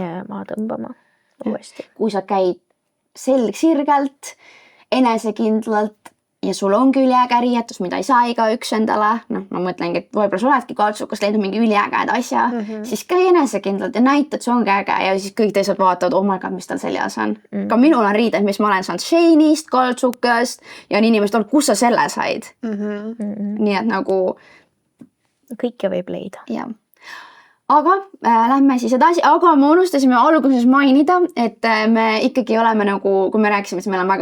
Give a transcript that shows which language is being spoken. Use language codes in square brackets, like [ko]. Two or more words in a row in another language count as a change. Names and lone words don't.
[et] Ja ma tõmbama uuesti. Kui sa käid selg sirgelt, enesekindlalt ja sul on üliäge riietus, mida ei saa igaüks endale, ma mõtlengi, et võib-olla sa oledki kaotsukas leidnud mingi üliäged asja, siis käi enesekindlalt ja näita, et see ongi äge ja siis kõik teised vaatavad, [en] oh my god, [et] mis tal seljas on. Ka minul on riided, mis ma olen saanud Shane'ist, kaotsukast ja on inimesed olnud, kus sa selle said. Nii et nagu kõike võib leida. Jah. Aga lähme siis edasi, aga me unustasime alguses mainida, et me ikkagi oleme nagu, kui me rääkisime, et meil on väga